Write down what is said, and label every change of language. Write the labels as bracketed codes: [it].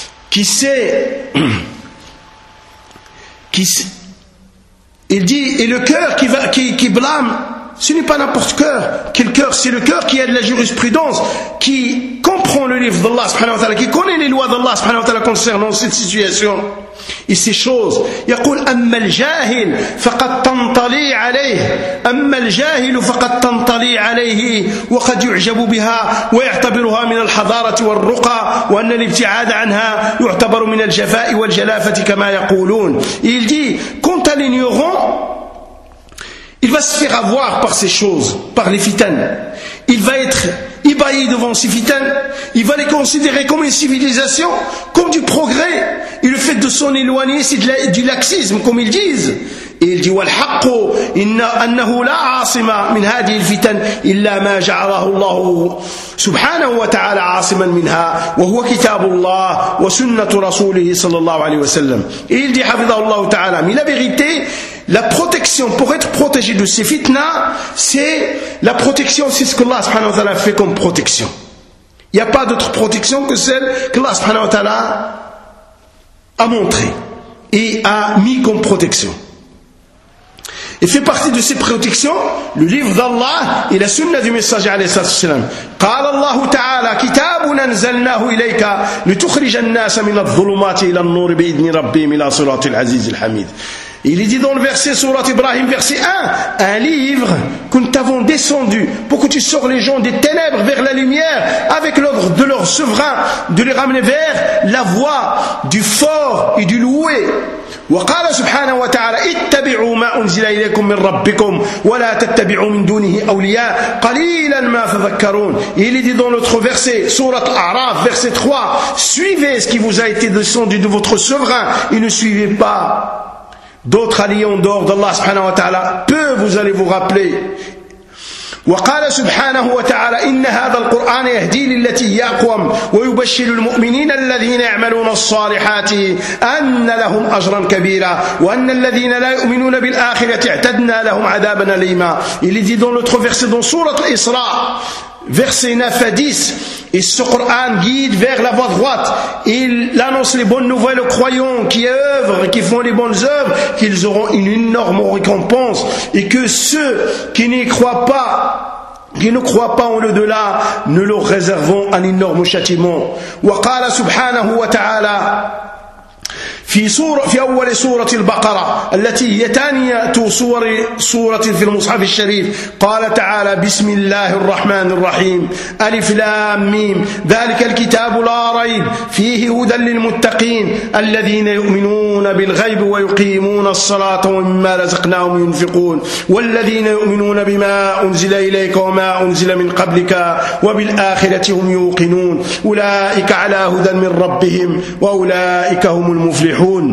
[fr] Qui sait, il dit, et le cœur qui blâme ce n'est pas n'importe quel cœur, c'est le cœur qui a de la jurisprudence, qui comprend le livre d'Allah subhanahu wa ta'ala, qui connaît les lois d'Allah subhanahu wa ta'ala concernant cette situation et ces choses. [ar] يقول أما الجاهل فقد تنطلي عليه أما الجاهل فقد تنطلي عليه وقد يعجب بها ويعتبرها من الحضارة والرقى وأن الابتعاد عنها يعتبر من الجفاء والجلافة كما يقولون. [fr] Il dit quant à l'ignorant, il va se faire avoir par ces choses, par les fitanes. Il va être ébahi devant ces fitanes. Il va les considérer comme une civilisation, comme du progrès. Et le fait de s'en éloigner, c'est du laxisme, comme ils disent. Et il dit, [ar] وَالْحَقُّ إِنَّهُ لَا عَاصِمَ مِنْ هَذِهِ الْفِتَنِ إِلَّا مَا جَعَلَهُ اللَّهُ سُبْحَانَهُ وَتَعَالَى عَاصِمًا مِنْهَا وَهُوَ كِتَابُ اللَّهِ وَسُنَّةُ رَسُولِهِ صَلَّى اللَّهُ عَلَيْهِ وَسَلَّمَ. [fr] Et il dit, [ar] حَفِظَهُ اللَّهُ تَعَالَى. [fr] Mais la vérité, la protection pour être protégé de ces fitnas, c'est la protection, c'est ce que Allah subhanahu wa ta'ala fait comme protection. Il n'y a pas d'autre protection que celle que Allah subhanahu wa ta'ala a montrée et a mis comme protection. Et fait partie de ces protections, le livre d'Allah et la sunna du messager alayhi sallam. [ar] قال الله تعالى كتاب أنزلناه إليك لتخرج الناس من الظلمات إلى النور بإذن ربهم إلى صراط العزيز الحميد. [fr] Il est dit dans le verset Sourate Ibrahim, verset 1, un livre que nous t'avons descendu pour que tu sors les gens des ténèbres vers la lumière avec l'ordre de leur souverain de les ramener vers la voie du fort et du loué. [ar] وقال سبحانه وتعالى اتبعوا ما أنزل إليكم من ربكم ولا تتبعوا من دونه أولياء قليلا ما تذكرون. [fr] Il est dit dans notre verset Sourate Araf, verset 3, suivez ce qui vous a été descendu de votre souverain et ne suivez pas d'autres alliés d'or d'Allah subhanahu wa ta'ala, peu vous allez vous rappeler. [ar] وقال سبحانه وتعالى إن هذا القرآن يهدي للتي هي أقوم ويبشر المؤمنين الذين يعملون الصالحات أن لهم أجرا كبيرا وأن الذين لا يؤمنون بالآخرة اعتدنا لهم عذابا أليما. [fr] Il est dit dans notre verset dans sourate l'Isra, verset 9 à 10, et ce Coran guide vers la voie droite. Il annonce les bonnes nouvelles aux croyants qui œuvrent, qui font les bonnes œuvres, qu'ils auront une énorme récompense, et que ceux qui n'y croient pas, qui ne croient pas en l'au-delà, ne leur réservons un énorme châtiment. [ar] Wa qala subhanahu wa ta'ala في سورة في أول سورة البقرة التي هي ثانية سور سورة في المصحف الشريف قال تعالى بسم الله الرحمن الرحيم ألف لام ميم ذلك الكتاب لا ريب فيه هدى للمتقين الذين يؤمنون بالغيب ويقيمون الصلاة ومما رزقناهم ينفقون والذين يؤمنون بما أنزل إليك وما أنزل من قبلك وبالآخرة هم يوقنون أولئك على هدى من ربهم وأولئك هم المفلحون.